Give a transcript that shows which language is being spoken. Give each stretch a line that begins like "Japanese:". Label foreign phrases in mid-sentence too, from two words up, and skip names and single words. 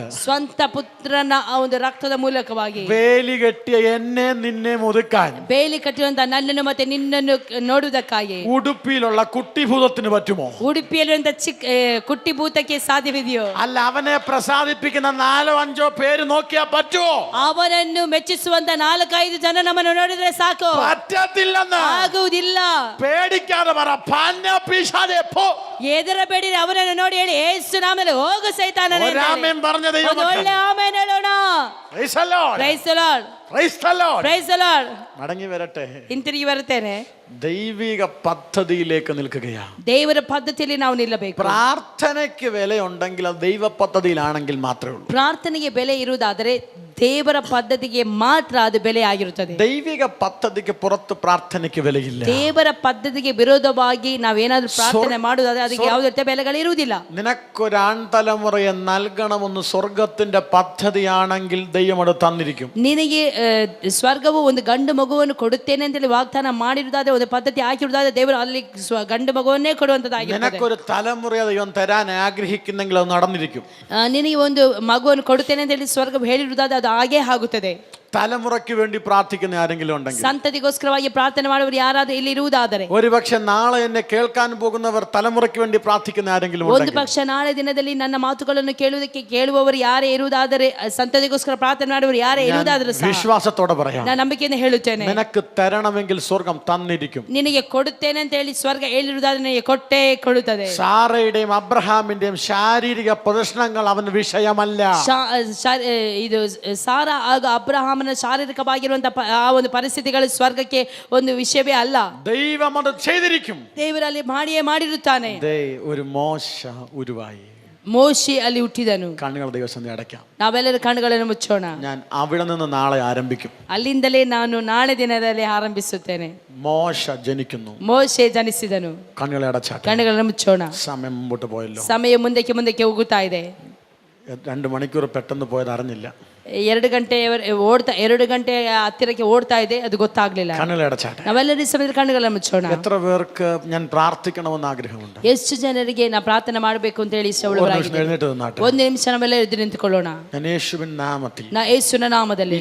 Kannada: ಸ್ವಂತ ಪುತ್ರನ ಆ ಒಂದು ರಕ್ತದ ಮೂಲಕವಾಗಿ
Malayalam: വേലി കെട്ടിയ എന്നെ നിന്നെ ഒതുക്കാൻ
Kannada: ಬೇಲಿ ಕಟ್ಟಿರುವಂತಹ ನನ್ನನ್ನು ಮತ್ತೆ ನಿನ್ನನ್ನು ನೋಡುವುದಕ್ಕಾಗಿ
Malayalam: ഉടുപ്പിയിലുള്ള കുട്ടിഭൂതത്തിന് പറ്റുമോ?
Kannada: ಉಡುಪಿಯಲ್ಲಿರುವಂತಹ ಕುಟ್ಟಿ ಭೂತಕ್ಕೆ ಸಾಧ್ಯವಿದೆಯೋ?
Malayalam: അല്ല, അവനെ പ്രസാദിപ്പിക്കുന്ന 4-5 പേര് നോക്കിയാ പറ്റുമോ?
Kannada: ಅವನನ್ನು ಮೆಚ್ಚಿಸುವಂತ 4-5 ಜನ ನಮ್ಮನ್ನು ನೋಡಿದ್ರೆ ಸಾಕು?
Malayalam: പറ്റത്തില്ലെന്ന്.
Kannada: ಆಗುವುದಿಲ್ಲ.
Malayalam: പേടിക്കാതെ പറ, പന്ന പിശാചേ പോ.
Kannada: ಹೆದರಬೇಡಿ, ಅವನನ್ನು ನೋಡಿ ಹೇಳಿ, ಯೇಸು ನಾಮದಲ್ಲಿ ಹೋಗು ಸೈತಾನನೇ.
Malayalam: ഒരാമേൻ പറഞ്ഞ ദൈവം.
Kannada: ಒಂದು ಒಳ್ಳೆ ಆಮೆನ್ ಹೇಳೋಣ.
English: Praise the Lord. Praise the Lord. Praise the Lord. Praise the Lord.
Malayalam: മടങ്ങി വരട്ടെ.
Kannada: ಹಿಂತಿರುಗಿ ಬರುತ್ತೇನೆ.
Malayalam: ദൈവിക പദ്ധതിയിലേക്ക് നിൽക്കുകയാ.
Kannada: ದೇವರ ಪದ್ಧತಿಯಲ್ಲಿ ನಾವು ನಿಲ್ಲಬೇಕು.
Malayalam: പ്രാർത്ഥനയ്ക്ക് വിലയുണ്ടെങ്കിൽ അത് ദൈവ പദ്ധതിയിലാണെങ്കിൽ മാത്രമേ ഉള്ളൂ.
Kannada: ಪ್ರಾರ್ಥನೆಗೆ ಬೆಲೆ ಇರುವುದಾದರೆ ದೇವರ ಪದ್ಧತಿಗೆ ಮಾತ್ರ ಅದು ಬೆಲೆ ಆಗಿರುತ್ತದೆ.
Malayalam: ദൈവിക പദ്ധതിക്ക് പുറത്ത് പ്രാർത്ഥനയ്ക്ക് വിലയില്ല.
Kannada: ದೇವರ ಪದ್ಧತಿಗೆ ವಿರೋಧವಾಗಿ ನಾವೇನಾದ್ರೂ ಪ್ರಾರ್ಥನೆ ಮಾಡುವುದಾದ್ರೆ ಅದಕ್ಕೆ ಯಾವುದೇ ರೀತಿಯ ಬೆಲೆಗಳು ಇರುವುದಿಲ್ಲ.
Malayalam: നിനക്കൊരു ആൺതലമുറയെ നൽകണമെന്ന് സ്വർഗത്തിന്റെ പദ്ധതിയാണെങ്കിൽ ദൈവം അത് തന്നിരിക്കും.
Kannada: ನಿನಗೆ ಸ್ವರ್ಗವು ಒಂದು ಗಂಡು ಮಗುವನ್ನು ಕೊಡುತ್ತೇನೆ ಅಂತೇಳಿ ವಾಗ್ದಾನ ಮಾಡಿರುವುದಾದ್ರೆ, ಒಂದು ಪದ್ಧತಿ ಹಾಕಿರುವುದಾದ್ರೆ ದೇವರು ಅಲ್ಲಿ ಗಂಡು ಮಗುವನ್ನೇ ಕೊಡುವಂತದ್ದಾಗಿರುತ್ತದೆ.
Malayalam: നിനക്കൊരു തലമുറയെ ദൈവം തരാൻ ആഗ്രഹിക്കുന്നെങ്കിൽ അത് നടന്നിരിക്കും.
Kannada: ನಿನಗೆ ಒಂದು ಮಗುವನ್ನು ಕೊಡುತ್ತೇನೆ ಅಂತ ಹೇಳಿ ಸ್ವರ್ಗ ಹೇಳಿರುವುದಾದ್ರೆ ಅದು ಹಾಗೇ ಆಗುತ್ತದೆ.
Malayalam: തലമുറയ്ക്ക് വേണ്ടി പ്രാർത്ഥിക്കുന്ന ആരെങ്കിലും ഉണ്ടെങ്കിൽ,
Kannada: ಸಂತತಿಗೋಸ್ಕರವಾಗಿ ಪ್ರಾರ್ಥನೆ ಮಾಡುವವರು ಯಾರಾದರೂ ಇಲ್ಲಿ ಇರುವುದಾದರೆ,
Malayalam: ഒരുപക്ഷെ നാളെ എന്നെ കേൾക്കാൻ പോകുന്നവർ തലമുറയ്ക്ക് വേണ്ടി പ്രാർത്ഥിക്കുന്ന ആരെങ്കിലും
Kannada: ಒಂದು
Malayalam: ഉണ്ടെങ്കിൽ,
Kannada: ಪಕ್ಷ ನಾಳೆ ದಿನದಲ್ಲಿ ನನ್ನ ಮಾತುಗಳನ್ನು ಕೇಳುವವರು ಯಾರೇ ಇರುವುದಾದರೆ, ಸಂತತಿಗೋಸ್ಕರ ಪ್ರಾರ್ಥನೆ ಮಾಡುವವರು ಯಾರೇ ಇರುವುದಾದರೂ ಸಹ
Malayalam: വിശ്വാസത്തോടെ പറയാം,
Kannada: ನಾನು ನಂಬಿಕೆಯಿಂದ ಹೇಳುತ್ತೇನೆ,
Malayalam: നിനക്ക് തരണമെങ്കിൽ സ്വർഗം തന്നിരിക്കും.
Kannada: ನಿನಗೆ ಕೊಡುತ್ತೇನೆ ಅಂತ ಹೇಳಿ ಸ್ವರ್ಗ ಹೇಳಿರುವುದಾದ್ರೆ ನಿನಗೆ ಕೊಟ್ಟೇ ಕೊಡುತ್ತದೆ.
Malayalam: സാറയുടെയും അബ്രഹാമിന്റെയും ശാരീരിക പ്രശ്നങ്ങൾ അവന് വിഷയമല്ല.
Kannada: ಇದು ಸಾರಾ ಹಾಗೂ ಅಬ್ರಹಾಮನ ಶಾರೀರಿಕವಾಗಿರುವಂತಹ ಆ ಒಂದು ಪರಿಸ್ಥಿತಿಗಳು ಸ್ವರ್ಗಕ್ಕೆ ಒಂದು ವಿಷಯವೇ ಅಲ್ಲ.
Malayalam: ദൈവം അത് ചെയ്തിരിക്കും.
Kannada: ದೇವರಲ್ಲಿ ಮಾಡಿಯೇ ಮಾಡಿರುತ್ತಾನೆ.
Malayalam: ഒരു മോശ ഉരുവായി,
Kannada: ಮೋಶೆ ಅಲ್ಲಿ ಹುಟ್ಟಿದನು.
Malayalam: കണ്ണുകൾ ദൈവസന്നിധി അടയ്ക്കാം.
Kannada: ನಾವೆಲ್ಲರೂ ಕಣ್ಣುಗಳನ್ನು ಮುಚ್ಚೋಣ.
Malayalam: ഞാൻ അവിടെ നിന്ന് നാളെ ആരംഭിക്കും.
Kannada: ಅಲ್ಲಿಂದಲೇ ನಾನು ನಾಳೆ ದಿನದಲ್ಲಿ ಆರಂಭಿಸುತ್ತೇನೆ.
Malayalam: മോശ ജനിക്കുന്നു.
Kannada: ಮೋಶೆ ಜನಿಸಿದನು.
Malayalam: കണ്ണുകളെ അടച്ചാട്ടെ.
Kannada: ಕಣ್ಣುಗಳನ್ನು ಮುಚ್ಚೋಣ.
Malayalam: സമയം മുമ്പോട്ട് പോയല്ലോ.
Kannada: ಸಮಯ ಮುಂದಕ್ಕೆ ಹೋಗುತ್ತಾ ಇದೆ.
Malayalam: 2 മണിക്കൂർ പെട്ടെന്ന് പോയത് അറിഞ്ഞില്ല.
Kannada: 2 ಗಂಟೆ ಹತ್ತಿರಕ್ಕೆ ಓಡ್ತಾ ಇದೆ, ಅದು ಗೊತ್ತಾಗ್ಲಿಲ್ಲ.
Malayalam: കണ്ണുകളെ അടച്ചാട്ടെ.
Kannada: ನಾವೆಲ್ಲರೂ ಈ ಸಮಯದಲ್ಲಿ ಕಣ್ಣುಗಳನ್ನು ಮುಚ್ಚೋಣ.
Malayalam: എത്ര പേർക്ക് ഞാൻ പ്രാർത്ഥിക്കണമെന്ന് ആഗ്രഹമുണ്ട്?
Kannada: ಎಷ್ಟು ಜನರಿಗೆ ನಾ ಪ್ರಾರ್ಥನೆ ಮಾಡಬೇಕು ಅಂತ ಹೇಳಿ ಇಷ್ಟವುಳ್ಳವರಾಗಿದೆ?
Malayalam: എഴുന്നേറ്റ് നിന്നാട്ടെ.
Kannada: ಒಂದು ನಿಮಿಷ ನಾವೆಲ್ಲ ಎದ್ದು ನಿಂತುಕೊಳ್ಳೋಣ.
Malayalam: ഞാൻ യേശുവിൻ നാമത്തിൽ
Kannada: ನಾ ಯೇಸುವಿನ ನಾಮದಲ್ಲಿ